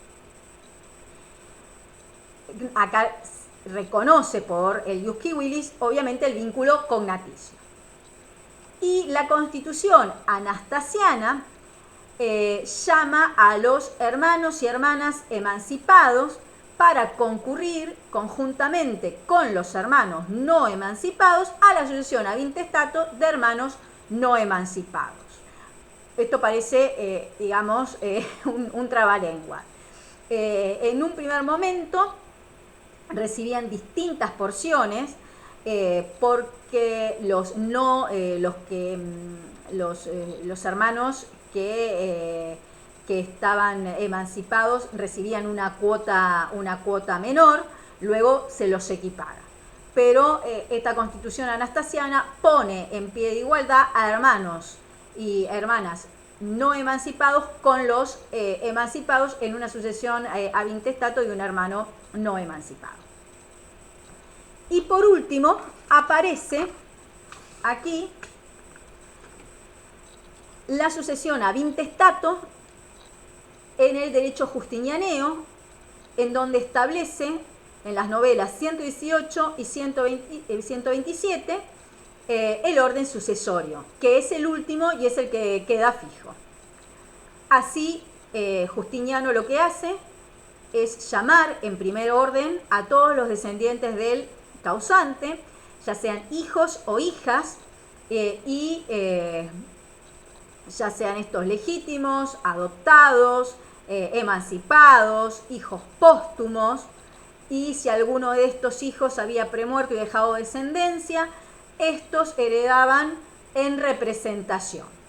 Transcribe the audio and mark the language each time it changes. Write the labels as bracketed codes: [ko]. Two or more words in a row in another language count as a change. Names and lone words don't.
[es] Acá reconoce por el [la] ius civilis, [es] obviamente, el vínculo cognaticio. Y la Constitución anastasiana llama a los hermanos y hermanas emancipados para concurrir conjuntamente con los hermanos no emancipados a la sucesión [la] ab intestato [es] de hermanos no emancipados. Esto parece, digamos, un trabalengua. En un primer momento recibían distintas porciones porque los hermanos que estaban emancipados recibían una cuota menor, luego se los equipara. Pero esta Constitución anastasiana pone en pie de igualdad a hermanos y hermanas no emancipados con los emancipados en una sucesión [la] ab intestato [es] de un hermano no emancipado. Y por último aparece aquí la sucesión [la] ab intestato [es] en el derecho justinianeo, en donde establece en las novelas 118 y 127 el orden sucesorio, que es el último y es el que queda fijo. Así, Justiniano lo que hace es llamar en primer orden a todos los descendientes del causante, ya sean hijos o hijas, ya sean estos legítimos, adoptados, emancipados, hijos póstumos, y si alguno de estos hijos había premuerto y dejado descendencia, estos heredaban en representación.